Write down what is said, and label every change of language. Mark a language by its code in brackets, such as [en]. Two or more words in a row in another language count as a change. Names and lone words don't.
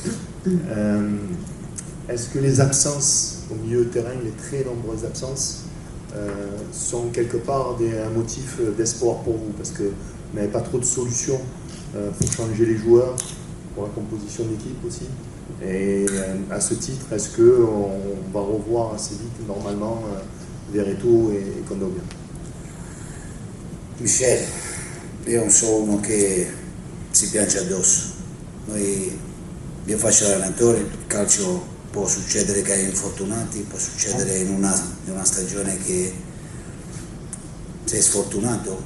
[fr] Est-ce que les absences au milieu de terrain, les très nombreuses absences, sont quelque part un motif d'espoir pour vous? Parce que vous n'avez pas trop de solutions pour changer les joueurs, pour la composition d'équipe aussi. Et à ce titre, est-ce qu'on va revoir assez vite, normalement, [it] Veretout e Kondogbia? Michel, io non sono uno che si piange addosso. Io faccio l'allenatore, il calcio può succedere che hai infortunati, può succedere in una stagione che sei sfortunato.